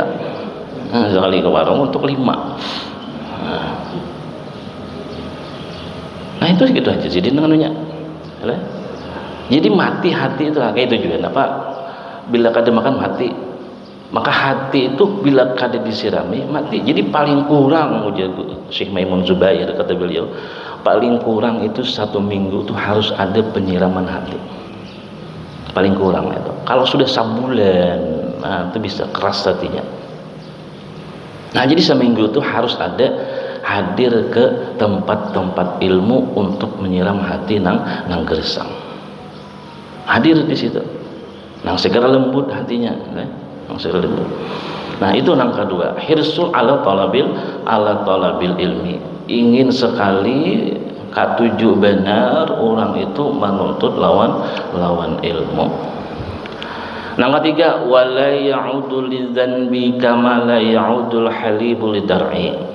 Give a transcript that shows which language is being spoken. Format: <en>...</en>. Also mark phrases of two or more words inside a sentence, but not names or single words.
<id>Nah, sekali ke warung untuk 5. Nah, itu gitu aja jadi dengannya. Jadi mati hati itu kayak itu juga apa?</id> <bjn>Bila kada makan mati. Maka hati itu bila kada disirami mati. Jadi paling kurang ujar Syekh Maimun Zubair kata beliau, paling kurang itu 1 minggu itu harus ada penyiraman hati. Paling kurang itu.</bjn> <id>Kalau sudah sebulan, nah itu bisa keras hatinya.</id> <bjn>Nah jadi seminggu itu harus ada hadir ke tempat-tempat ilmu untuk menyiram hati nang gersang. Hadir di situ. Nang segera lembut hatinya, nang segera lembut. Nah itu nang kedua,</bjn> <ar>hirsul ala talabil ilmi.</ar> <bjn>Ingin sekali katuju benar orang itu menuntut lawan ilmu. Nang ketiga,</bjn> <ar>wala ya'udu lidzanbi kama la ya'udul halibu lidar'i.</ar>